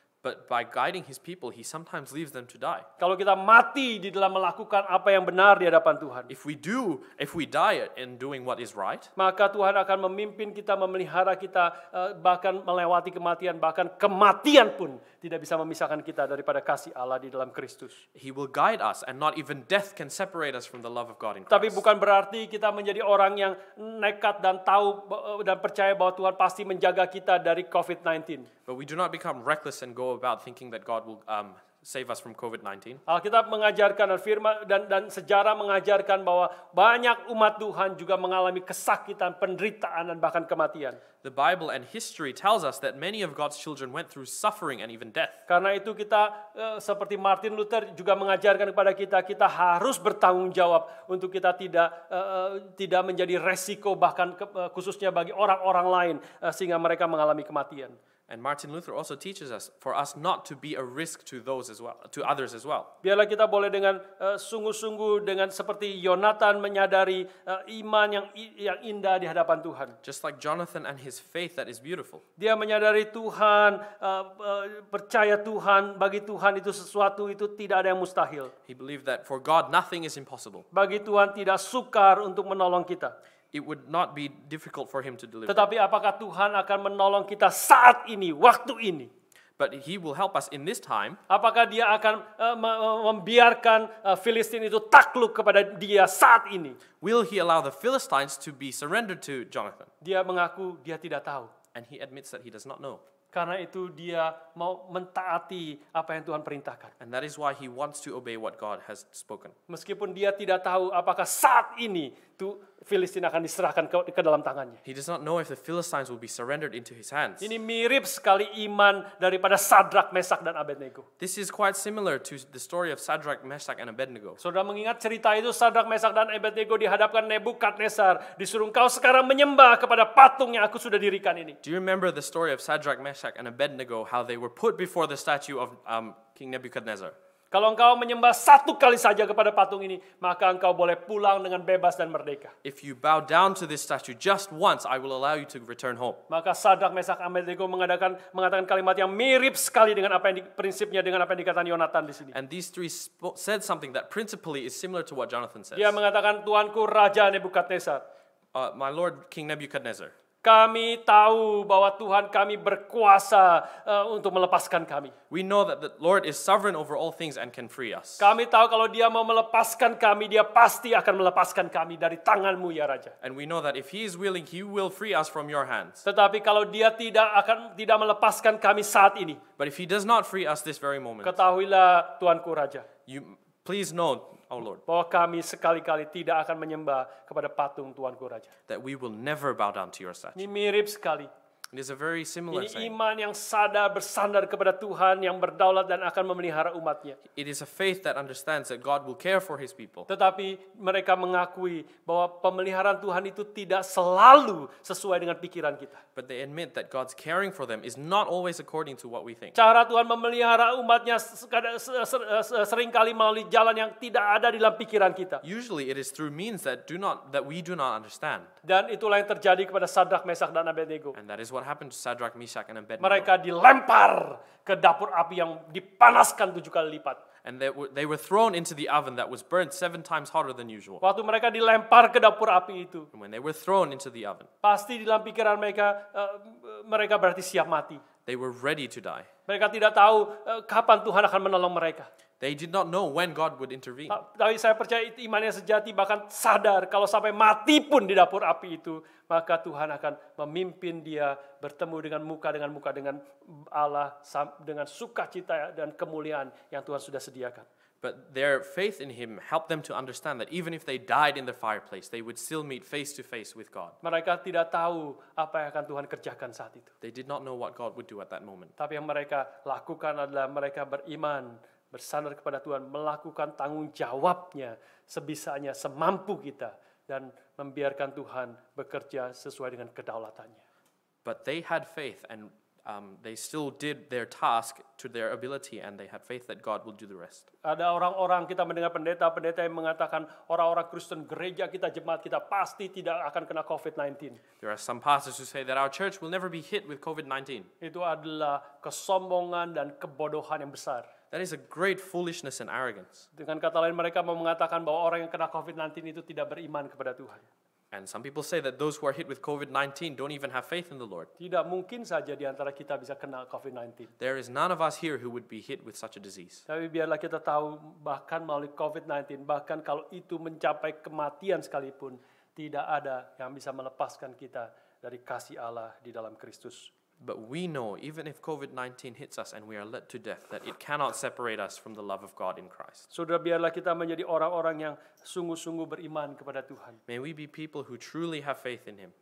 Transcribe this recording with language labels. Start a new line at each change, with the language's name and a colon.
English: But by guiding His people, He sometimes leaves them to die.
Indonesian: Kalau kita mati di dalam melakukan apa yang benar di hadapan Tuhan,
English: If we die in doing what is right,
Indonesian: maka Tuhan akan memimpin kita, memelihara kita, bahkan melewati kematian, bahkan kematian pun tidak bisa memisahkan kita daripada kasih Allah di dalam Kristus.
English: He will guide us, and not even death can separate us from the love of God in
Indonesian: Tapi
English: Christ.
Indonesian: bukan berarti kita menjadi orang yang nekat dan tahu dan percaya bahwa Tuhan pasti menjaga kita dari COVID-19.
English: But we do not become reckless and go about thinking that God will save us from COVID-19.
Indonesian: Alkitab mengajarkan dan firman dan sejarah mengajarkan bahwa banyak umat Tuhan juga mengalami kesakitan, penderitaan dan bahkan kematian.
English: The Bible and history tells us that many of God's children went through suffering and even death.
Indonesian: Karena itu kita seperti Martin Luther juga mengajarkan kepada kita harus bertanggung jawab untuk kita tidak menjadi resiko bahkan khususnya bagi orang-orang lain sehingga mereka mengalami kematian.
English: And Martin Luther also teaches us for us not to be a risk to those as well, to others as well.
Indonesian: Biarlah kita boleh dengan sungguh-sungguh dengan seperti Yonatan menyadari iman yang indah di hadapan Tuhan.
English: Just like Jonathan and his faith that is beautiful.
Indonesian: Dia menyadari Tuhan, percaya Tuhan, bagi Tuhan itu sesuatu itu tidak ada yang mustahil.
English: He believed that for God nothing is impossible.
Indonesian: Bagi Tuhan tidak sukar untuk menolong kita.
English: It would not be difficult for him to deliver.
Indonesian: Tetapi apakah Tuhan akan menolong kita saat ini, waktu ini?
English: But he will help us in this time.
Indonesian: Apakah dia akan membiarkan Filistin itu takluk kepada dia saat ini?
English: Will he allow the Philistines to be surrendered to Jonathan?
Indonesian: Dia mengaku dia tidak tahu.
English: And he admits that he does not know.
Indonesian: Karena itu dia mau mentaati apa yang Tuhan perintahkan.
English: And that is why he wants to obey what God has spoken.
Indonesian: Meskipun dia tidak tahu apakah saat ini Filistin akan diserahkan ke dalam tangannya.
English: He does not know if the Philistines will be surrendered into his hands.
Indonesian: Ini mirip sekali iman daripada Sadrak, Mesak dan Abednego.
English: This is quite similar to the story of Shadrach, Meshach, and Abednego.
Indonesian: Saudara mengingat cerita itu, Sadrak, Mesak dan Abednego dihadapkan Nebukadnezar, disuruh engkau sekarang menyembah kepada patung yang aku sudah dirikan ini.
English: Do you remember the story of Shadrach, Meshach, and Abednego, how they were put before the statue of King Nebuchadnezzar?
Indonesian: Kalau engkau menyembah satu kali saja kepada patung ini, maka engkau boleh pulang dengan bebas dan merdeka.
English: If you bow down to this statue just once, I will allow you to return home.
Indonesian: Maka Sadrak, Mesak, Abednego mengatakan kalimat yang mirip sekali dengan apa yang prinsipnya dengan apa yang dikatakan Yonatan di sini.
English: And these three said something that principally is similar to what Jonathan says.
Indonesian: Dia mengatakan, Tuanku Raja Nebukadnezar,
English: My Lord King Nebuchadnezzar,
Indonesian: kami tahu bahwa Tuhan kami berkuasa untuk melepaskan kami.
English: we know that the Lord is sovereign over all things and can free us.
Indonesian: Kami tahu kalau dia mau melepaskan kami, dia pasti akan melepaskan kami dari tanganmu ya Raja.
English: And we know that if He is willing, He will free us from your hands.
Indonesian: Tetapi kalau dia tidak melepaskan kami saat ini,
English: But if He does not free us this very moment,
Indonesian: ketahuilah Tuanku Raja,
English: you please know, O Lord,
Indonesian: bahwa kami sekali-kali tidak akan menyembah kepada patung Tuanku Raja.
English: that we will never bow down to your statue.
Indonesian: Ini mirip sekali.
English: It is a very similar
Indonesian: Ini
English: saying.
Indonesian: iman yang bersandar kepada Tuhan yang berdaulat dan akan memelihara umatnya.
English: It is a faith that understands that God will care for His people.
Indonesian: Tetapi mereka mengakui bahwa pemeliharaan Tuhan itu tidak selalu sesuai dengan pikiran kita.
English: But they admit that God's caring for them is not always according to what we think.
Indonesian: Cara Tuhan memelihara umatnya seringkali melalui jalan yang tidak ada di dalam pikiran kita.
English: Usually it is through means that we do not understand.
Indonesian: Dan itulah yang terjadi kepada Sadrak, Mesak dan Abednego.
English: And that is what happened to Shadrach, Meshach, and Abednego.
Indonesian: Mereka dilempar ke dapur api yang dipanaskan 7 kali lipat.
English: And they were thrown into the oven that was burned 7 times hotter than usual.
Indonesian: Waktu mereka dilempar ke dapur api itu,
English: And when they were thrown into the oven,
Indonesian: pasti di dalam pikiran mereka berarti siap mati.
English: they were ready to die.
Indonesian: Mereka tidak tahu kapan Tuhan akan menolong mereka.
English: They did not know when God would intervene.
Indonesian: Tapi saya percaya itu imannya sejati, bahkan sadar kalau sampai mati pun di dapur api itu, maka Tuhan akan memimpin dia bertemu dengan muka dengan Allah dengan sukacita dan kemuliaan yang Tuhan sudah sediakan.
English: But their faith in Him helped them to understand that even if they died in the fireplace, they would still meet face to face with God.
Indonesian: Mereka tidak tahu apa yang akan Tuhan kerjakan saat itu.
English: They did not know what God would do at that moment.
Indonesian: Tapi yang mereka lakukan adalah mereka beriman, bersandar kepada Tuhan, melakukan tanggung jawabnya sebisanya, semampu kita, dan membiarkan Tuhan bekerja sesuai dengan kedaulatannya.
English: But they had faith and they still did their task to their ability, and they had faith that God will do the rest.
Indonesian: Ada orang-orang, kita mendengar pendeta-pendeta yang mengatakan orang-orang Kristen gereja kita, jemaat kita pasti tidak akan kena COVID-19.
English: There are some pastors who say that our church will never be hit with COVID-19.
Indonesian: Itu adalah kesombongan dan kebodohan yang besar.
English: That is a great foolishness and arrogance.
Indonesian: Dengan kata lain, mereka mau mengatakan bahwa orang yang kena COVID-19 itu tidak beriman kepada Tuhan.
English: And some people say that those who are hit with COVID-19 don't even have faith in the Lord.
Indonesian: Tidak mungkin saja di antara kita bisa kena COVID-19.
English: There is none of us here who would be hit with such a disease.
Indonesian: Tapi biarlah kita tahu, bahkan melalui COVID-19, bahkan kalau itu mencapai kematian sekalipun, tidak ada yang bisa melepaskan kita dari kasih Allah di dalam Kristus
English: But we know, even if COVID-19 hits us and we are led to death, that it cannot separate us from the love of God in Christ.
Indonesian: Saudara, biarlah kita menjadi orang-orang yang sungguh-sungguh beriman kepada Tuhan.
English: May we be people who truly have faith in Him,